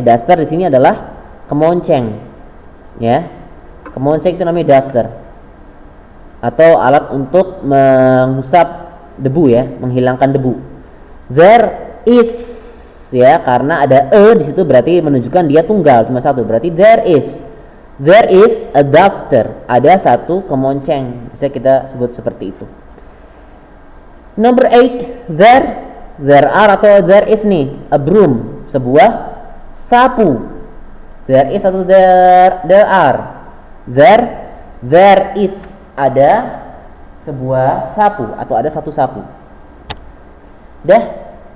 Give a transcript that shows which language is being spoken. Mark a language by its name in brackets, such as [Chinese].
[Indonesian] Duster di sini adalah kemonceng ya. Kemonceng itu namanya duster, atau alat untuk mengusap debu ya, menghilangkan debu. [English] There is [Indonesian] ya, karena ada di situ berarti menunjukkan dia tunggal, cuma satu. [English] Berarti there is a duster. [Indonesian] Ada satu kemonceng. Bisa kita sebut seperti itu. [English] Number 8, there are atau there is nih, a broom, [Indonesian] sebuah sapu. [English] There is atau there are. There is, [Indonesian] ada sebuah sapu atau ada satu sapu. Dah.